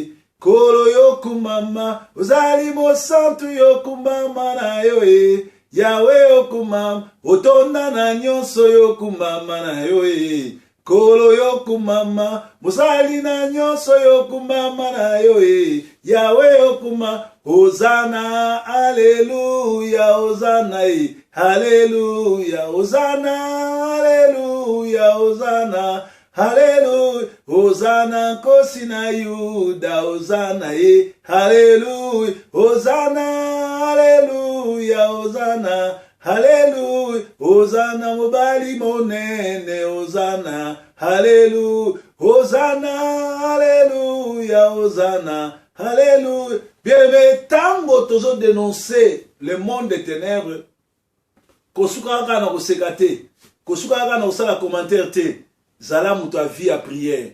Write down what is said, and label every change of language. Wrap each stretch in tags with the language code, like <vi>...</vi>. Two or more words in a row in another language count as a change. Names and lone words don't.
<ln>Kolo yo kumama, ozali mo santu yo kumama na yo Yahweh yo kumama, otonda na nyonso yo kumama na yo Kolo yo kumama, mozali na nyonso yo kumama na yo Yahweh yo kumama, Hosanna, Alléluia, Hosanna, Alléluia, Hosanna, Alléluia, Hosanna. Hallelujah, Hosanna kosina Yuda, Hosanna Hallelujah, Hosanna, Hallelujah, Hosanna, Alléluia. Hosanna mobali monene, Hosanna. Alléluia. Hosanna, Alléluia, Hosanna. Alléluia. Bien-aimé, tango tozo</ln> <fr>dénoncer le monde des ténèbres,</fr> <ln>kosuka kaka na koseka te, kosuka kaka na kosala commentaire te, zala mutu</ln> <fr>vie à prière.</fr>